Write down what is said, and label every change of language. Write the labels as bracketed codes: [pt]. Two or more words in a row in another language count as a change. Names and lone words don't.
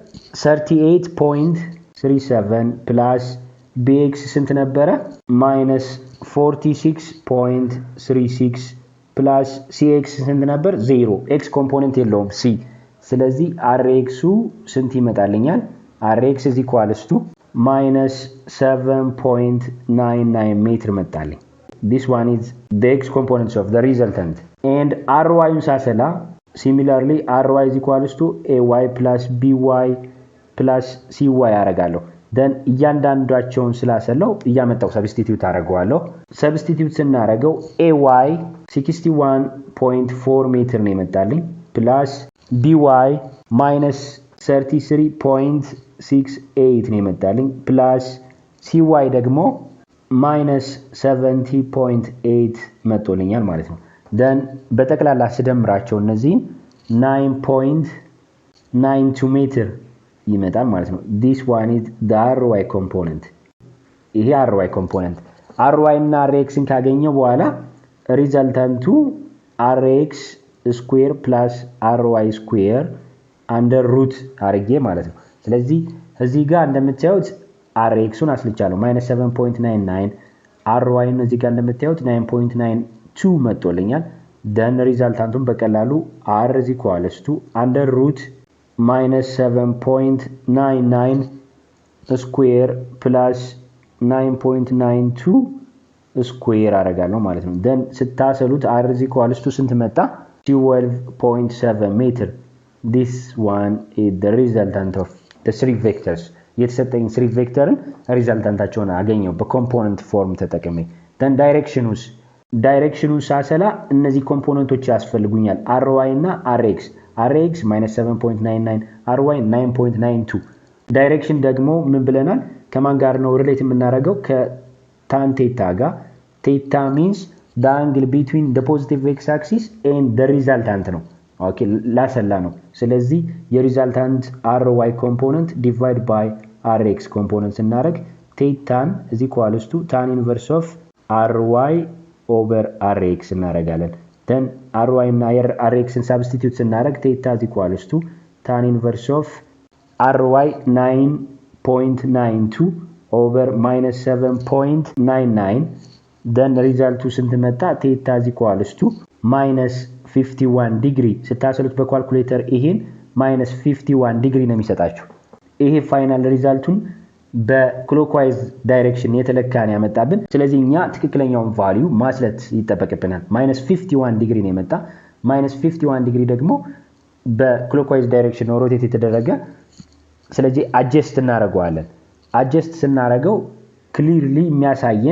[am] 38.37 [en] plus bx [am] ስንት ነበረ -46.36 [en] plus cx [am] ስንት ነበር 0 x ኮምፖነንት የለውም c ስለዚህ rx ስንት ይመጣልኛል [en] rx is equals to -7.99 [am] ሜትር መጣልኝ [en] this one is the x components of the resultant and ry ሳሰላ similarly ry is equals to ay plus by plus cy ያረጋለሁ then [am] እያንዳንዳቸውን ስላሰለው እያመጣው ሰብስቲቲዩት አረጋዋለሁ ሰብስቲቲዩት ስናረገው [en] ay 61.4 [am] ሜትር ነው የመጣልኝ [en] plus by [am] -33.68 ነው የመጣልኝ [en] plus cy [am] ደግሞ -70.8 መጥቶልኛል ማለት ነው then በጠቅላላ ስደምራቸው እነዚህ 9.92 ሜትር ይመጣል ማለት ነው [en] this one is the ry component [am] ይሄ [en] ry component ry [am] እና rx ን ካገኘው በኋላ ሪዛልታንቱ [en] rx square plus ry square under root [am] አርጌ ማለት ነው ስለዚህ እዚህ ጋር እንደምታዩት rx ን አስልቻለሁ -7.99 ry ነው እዚህ ጋር እንደምታዩት 9.92 መጥቶልኛል then ሪዛልታንቱን በቀላሉ [en] r is equals to under root -7.99 square plus 9.92 square [am] አረጋለሁ ማለት ነው [en] then ስታሰሉት r is equals to [am] ስንት መጣ 12.7 ሜትር [en] this one is the resultant of the three vectors [am] የተሰጠኝ three vectorን ሪዛልታንታቸውን አገኘው በኮምፖነንት ፎርም ተጠቅሜ then ዳይሬክሽኑ ሳሰላ እነዚህ ኮምፖነንቶች ያስፈልጉኛል ry እና rx -7.99 ry 9.92 ዳይሬክሽን ደግሞ ምን ብለናል ከማን ጋር ነው ሪሌት የምናደርገው ከታን ቴታ ጋር ቴታ [en] means the angle between the positive x axis and the resultant [am] ነው ኦኬ ላሰላ ነው ስለዚህ የሪዛልታንት [en] ry component divide by rx component [am] ስናደርግ ቴታን [en] is equals to tan inverse of ry over rx እናደርጋለን then ry እና rx ን substitute ስናደርግ theta is equals to tan inverse of ry 9.92 over minus 7.99 then result [am] ስንት መጣ [en] theta is equals to minus 51 [am] degree ስታሰሉት በካልኩሌተር ይሄን [en] minus 51 degree [am] ነው የሚሰጣችሁ ይሄ ፋይናል ሪዛልቱን በክሎክዋይዝ ዳይሬክሽን የተለካን ያመጣብን ስለዚህ እኛ ትክክለኛውን ቫልዩ ማስለት ይተበቀብናል [en] minus 51 degree [am] ነው የመጣ [en] minus 51 degree [am] ደግሞ በክሎክዋይዝ ዳይሬክሽን ሮቴት የተደረገ ስለዚህ አጀስት እናደርገዋለን አጀስት ስናደርገው ክሊርሊ የሚያሳየን